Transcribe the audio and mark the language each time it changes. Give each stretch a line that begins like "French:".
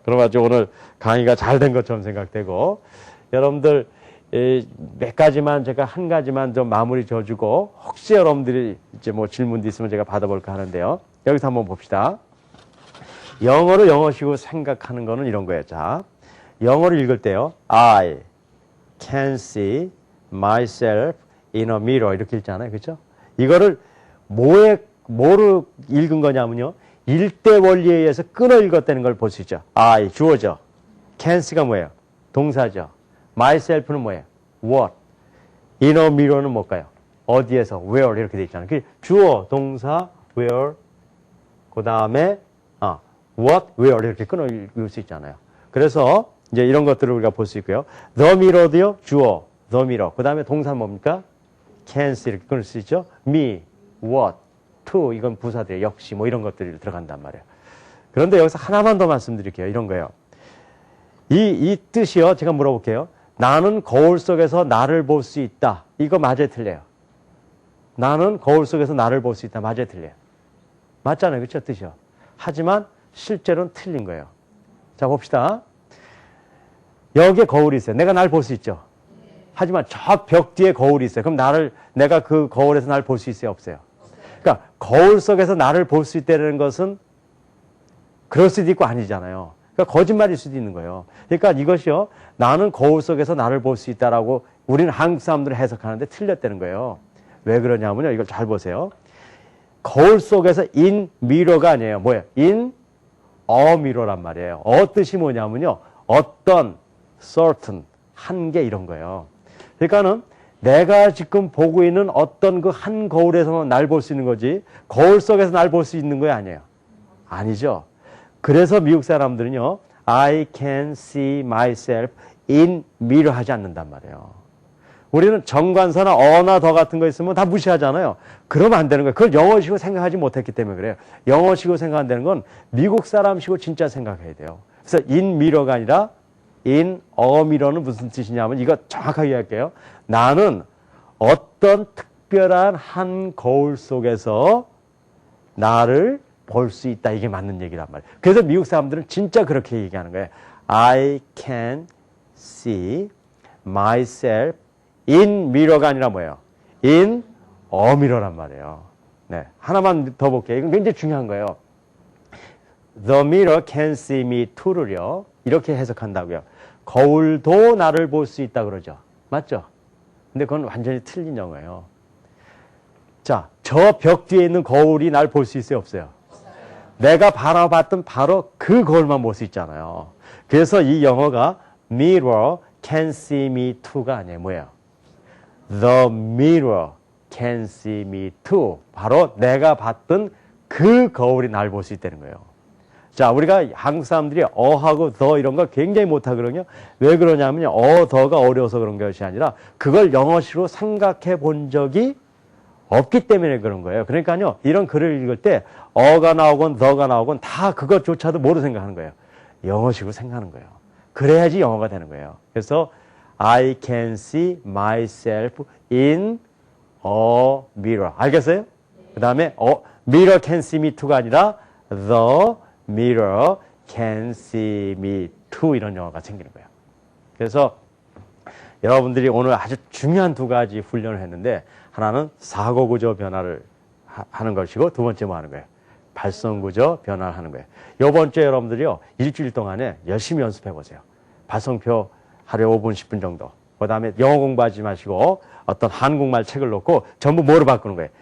Korean: 그럼 아주 오늘 강의가 잘 된 것처럼 생각되고 여러분들 몇 가지만 제가 한 가지만 좀 마무리 줘주고 혹시 여러분들이 이제 뭐 질문도 있으면 제가 받아볼까 하는데요. 여기서 한번 봅시다. 영어로 영어식으로 생각하는 거는 이런 거예요. 자, 영어를 읽을 때요.
English: I can see myself in a mirror
Korean: 이렇게 읽잖아요. 그렇죠? 이거를 뭐로 읽은 거냐면요. 일대 원리에 의해서 끊어 읽었다는 걸 볼 수 있죠. I, 주어죠.
English: can see
Korean: 가 뭐예요? 동사죠. myself는 뭐예요?
English: what. in a mirror
Korean: 는 뭘까요? 어디에서, where 이렇게 돼 있잖아요. 주어, 동사, where, 그 다음에 what, where 이렇게 끊어 읽을 수 있잖아요. 그래서 이제 이런 것들을 우리가 볼 수 있고요.
English: the mirror
Korean: 도요. 주어, the mirror. 그 다음에 동사는 뭡니까?
English: can see
Korean: 이렇게 끊을 수 있죠. me, what, to 이건 부사들 역시 뭐 이런 것들이 들어간단 말이에요. 그런데 여기서 하나만 더 말씀드릴게요. 이런 거예요. 이 뜻이요. 제가 물어볼게요. 나는 거울 속에서 나를 볼 수 있다. 이거 맞아요, 틀려요? 나는 거울 속에서 나를 볼 수 있다. 맞아요, 틀려요? 맞잖아요. 그렇죠? 뜻이요. 하지만 실제로는 틀린 거예요. 자, 봅시다. 여기에 거울이 있어요. 내가 날 볼 수 있죠. 하지만 저 벽 뒤에 거울이 있어요. 그럼 내가 그 거울에서 날 볼 수 있어요? 없어요? 그러니까 거울 속에서 나를 볼 수 있다는 것은 그럴 수도 있고 아니잖아요. 그러니까 거짓말일 수도 있는 거예요. 그러니까 이것이요. 나는 거울 속에서 나를 볼 수 있다라고 우리는 한국 사람들은 해석하는데 틀렸다는 거예요. 왜 그러냐면요. 이걸 잘 보세요. 거울 속에서
English: in mirror
Korean: 가 아니에요. 뭐예요?
English: in a mirror란 말이에요.
Korean: 뜻이 뭐냐면요. 어떤, certain, 한계 이런 거예요. 그러니까는 내가 지금 보고 있는 어떤 그 한 거울에서만 날 볼 수 있는 거지 거울 속에서 날 볼 수 있는 거 아니에요. 아니죠. 그래서 미국 사람들은요.
English: I can see myself in mirror
Korean: 하지 않는단 말이에요. 우리는 정관사나 어나 더 같은 거 있으면 다 무시하잖아요. 그러면 안 되는 거예요. 그걸 영어식으로 생각하지 못했기 때문에 그래요. 영어식으로 생각한다는 건 미국 사람식으로 진짜 생각해야 돼요. 그래서
English: in mirror
Korean: 가 아니라
English: in a mirror
Korean: 는 무슨 뜻이냐면 이거 정확하게 할게요. 나는 어떤 특별한 한 거울 속에서 나를 볼 수 있다. 이게 맞는 얘기란 말이에요. 그래서 미국 사람들은 진짜 그렇게 얘기하는 거예요.
English: I can see myself in mirror가
Korean: 아니라 뭐예요?
English: in a mirror란 말이에요.
Korean: 네, 하나만 더 볼게요. 이건 굉장히 중요한 거예요.
English: The mirror can see me too를요.
Korean: 이렇게 해석한다고요. 거울도 나를 볼 수 있다 그러죠. 맞죠? 근데 그건 완전히 틀린 영어예요. 자, 저 벽 뒤에 있는 거울이 날 볼 수 있어요? 없어요? 내가 바라봤던 바로 그 거울만 볼 수 있잖아요. 그래서 이 영어가
English: mirror can see me too가
Korean: 아니에요. 뭐예요?
English: The mirror can see me too.
Korean: 바로 내가 봤던 그 거울이 날 볼 수 있다는 거예요. 자, 우리가 한국 사람들이 어하고 더 이런 걸 굉장히 못하거든요. 왜 그러냐면요. 더가 어려워서 그런 것이 아니라 그걸 영어식으로 생각해 본 적이 없기 때문에 그런 거예요. 그러니까요. 이런 글을 읽을 때 어가 나오건 더가 나오건 다 그것조차도 뭐로 생각하는 거예요? 영어식으로 생각하는 거예요. 그래야지 영어가 되는 거예요. 그래서
English: I can see myself in a mirror.
Korean: 알겠어요? 그 다음에
English: mirror can see me too가 아니라 the mirror can see me too
Korean: 이런 영어가 생기는 거예요. 그래서 여러분들이 오늘 아주 중요한 두 가지 훈련을 했는데 하나는 사고구조 변화를 하는 것이고 두 번째 뭐 하는 거예요? 발성구조 변화를 하는 거예요. 이번 주에 여러분들이요. 일주일 동안에 열심히 연습해 보세요. 발성표 하루에 5분, 10분 정도. 그 다음에 영어 공부하지 마시고 어떤 한국말 책을 놓고 전부 뭐로 바꾸는 거예요?